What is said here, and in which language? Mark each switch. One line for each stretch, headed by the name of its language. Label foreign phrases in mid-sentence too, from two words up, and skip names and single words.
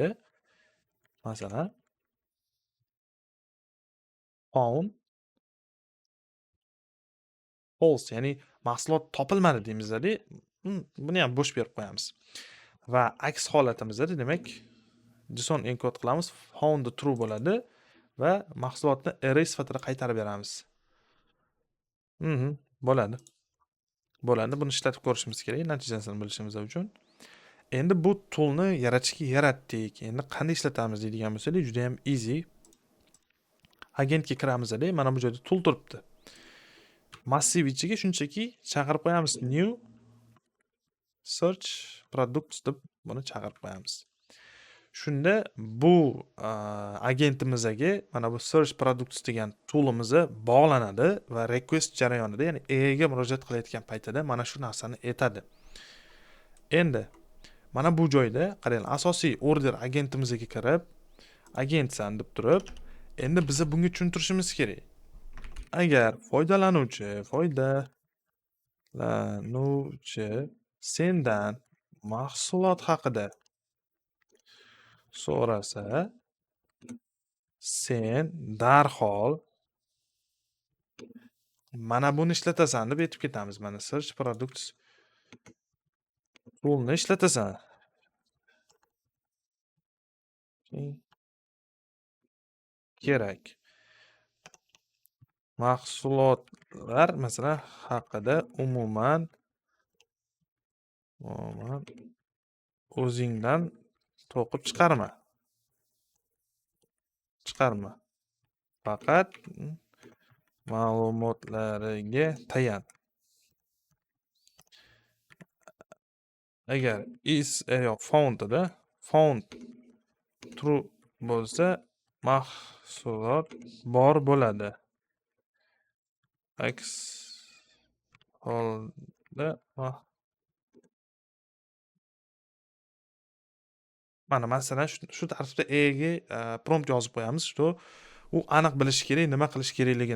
Uzbek: Masalan,
English: found false,
Uzbek: ya'ni mahsulot topilmadi deymiz-da. Buni ham bo'sh berib qo'yamiz. Va aks holatimizda demak JSON enkod qilamiz,
English: found true
Uzbek: bo'ladi va mahsulotni array sifatida qaytarib beramiz. Bo'ladi. Bo'ladi. Buni ishlatib ko'rishimiz kerak, natijasini bilishimiz uchun. Endi bu toolni yaratdik. Endi qanday ishlatamiz deydigan bo'lsak, juda ham easy. Agentga kiramiz-da, mana bu joyda tool turibdi. Massiv ichiga shunchaki chaqirib qo'yamiz
English: new search products
Uzbek: deb buni chaqirib qo'yamiz. Shunda bu agentimizga mana bu
English: search products
Uzbek: degan toolimiz bog'lanadi va request jarayonida, ya'ni ga murojaat qilayotgan paytida mana shu narsani aytadi. Endi mana bu joyda qarang, asosiy order agentimizga kirib, agentsan deb turib, endi biz bunga tushuntirishimiz kerak. Agar foydalanuvchi sendan mahsulot haqida so'rasa, sen darhol mana buni ishlatasan deb aytib ketamiz. Mana
English: search products
Uzbek: toolni ishlatasan. Kerak. Mahsulotlar masalan haqida umuman o'zingdan to'qib chiqarma. Faqat ma'lumotlariga tayan. Agar
English: found true
Uzbek: bo'lsa, mahsulot bor bo'ladi. Aks holda mana masalan shu tartibda ga prompt yozib qo'yamiz, shu u aniq bilishi kerak nima qilish kerakligini.